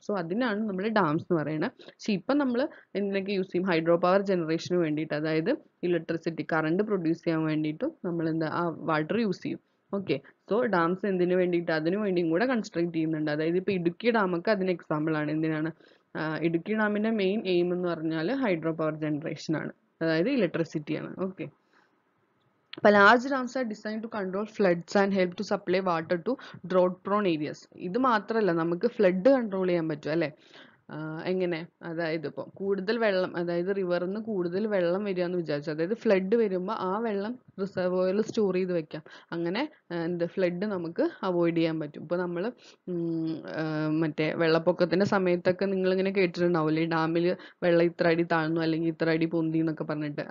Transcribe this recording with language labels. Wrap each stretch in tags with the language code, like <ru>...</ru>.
<ml>So അതിനാണ് നമ്മൾ dams എന്ന് പറയുന്നത്. പക്ഷെ ഇപ്പം നമ്മൾ എന്തിനൊക്കെ യൂസ് ചെയ്യും, ഹൈഡ്രോ പവർ ജനറേഷന് വേണ്ടിയിട്ട്, അതായത് ഇലക്ട്രിസിറ്റി കറണ്ട് പ്രൊഡ്യൂസ് ചെയ്യാൻ വേണ്ടിയിട്ടും നമ്മൾ ആ വാട്ടർ യൂസ് ചെയ്യും. ഓക്കെ, സോ ഡാംസ് എന്തിനു വേണ്ടിയിട്ട്, അതിനു വേണ്ടിയും കൂടെ കൺസ്ട്രക്ട് ചെയ്യുന്നുണ്ട്. അതായത് ഇപ്പൊ ഇടുക്കി ഡാമൊക്കെ അതിന് എക്സാമ്പിൾ ആണ്. എന്തിനാണ്, ഇടുക്കി ഡാമിന്റെ മെയിൻ എയിം എന്ന് പറഞ്ഞാൽ ഹൈഡ്രോ പവർ ജനറേഷൻ ആണ്, അതായത് ഇലക്ട്രിസിറ്റി ആണ്.</ml> <en>Okay, അപ്പോൾ large dams are designed to control floods and help to supply water to drought prone areas.</en> <ml>ഇത് മാത്രമല്ല, നമുക്ക് ഫ്ലഡ് കൺട്രോൾ ചെയ്യാൻ പറ്റും അല്ലേ. എങ്ങനെ, അതായത് ഇപ്പോൾ കൂടുതൽ വെള്ളം, അതായത് റിവറിൽ നിന്ന് കൂടുതൽ വെള്ളം വരിക എന്ന് വിചാരിച്ചു, അതായത് ഫ്ലഡ് വരുമ്പോൾ ആ വെള്ളം റിസർവോയറിൽ സ്റ്റോർ ചെയ്ത് വെക്കാം. അങ്ങനെ ഫ്ലഡ് നമുക്ക് അവോയ്ഡ് ചെയ്യാൻ പറ്റും. ഇപ്പോൾ നമ്മൾ മറ്റേ വെള്ളപ്പൊക്കത്തിന്റെ സമയത്തൊക്കെ നിങ്ങളിങ്ങനെ കേട്ടിട്ടുണ്ടാവില്ലേ, ഡാമിൽ വെള്ളം ഇത്ര അടി താഴ്ന്നു അല്ലെങ്കിൽ ഇത്ര അടി പൊന്തി എന്നൊക്കെ പറഞ്ഞിട്ട്.</ml>